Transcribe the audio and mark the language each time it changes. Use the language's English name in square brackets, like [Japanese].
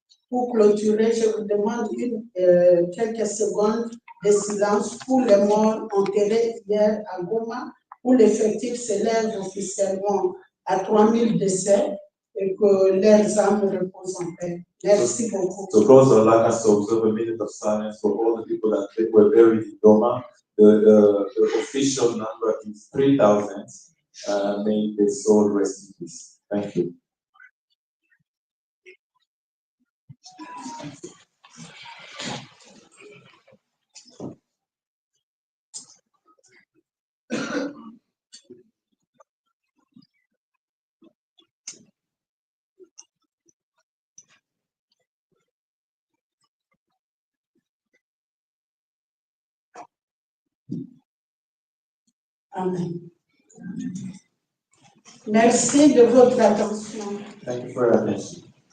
[French] Pour clôturer, je vous demande quelques secondes de silence pour les morts enterrés hier à Goma, où l'effectif s'élève officiellement à 3000 décès et que leurs âmes reposent en paix. Merci beaucoup. [English] So close the line to observe a minute of silence for all the people that were buried in Goma. The official number is 3,000. May the soul rest in peace. Thank you. Amen. [French] Merci de votre attention. [English] Thank you for your attention.